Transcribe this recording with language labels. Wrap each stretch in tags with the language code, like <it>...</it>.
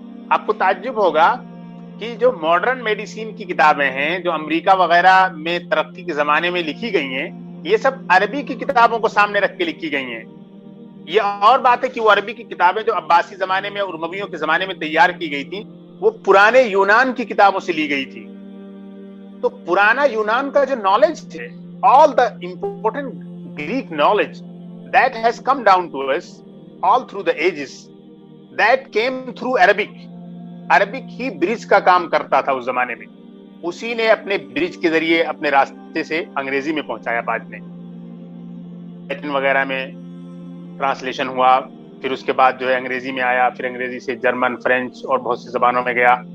<ur>آپ کو تعجب ہوگا کہ جو ماڈرن میڈیسین کی کتابیں ہیں جو امریکہ وغیرہ میں ترقی کے زمانے میں لکھی گئی ہیں, یہ سب عربی کی کتابوں کو سامنے رکھ کے لکھی گئی ہیں. یہ اور بات ہے کہ وہ عربی کی کتابیں جو عباسی زمانے میں اور امویوں کے زمانے میں تیار کی گئی تھی وہ پرانے یونان کی کتابوں سے لی گئی تھی. تو پرانا یونان کا جو نالج ہے,</ur> <en>all the important Greek knowledge that has come down to us all through the ages, that came through Arabic.</en> <ur>Arabic ہی برج کا کام کرتا تھا اس زمانے میں, اسی نے اپنے برج کے ذریعے اپنے راستے سے انگریزی میں پہنچایا. بعد میں لیٹن وغیرہ میں ٹرانسلیشن ہوا, پھر اس کے بعد جو ہے انگریزی میں آیا, پھر انگریزی سے جرمن, فرینچ اور بہت سی زبانوں میں گیا.</ur>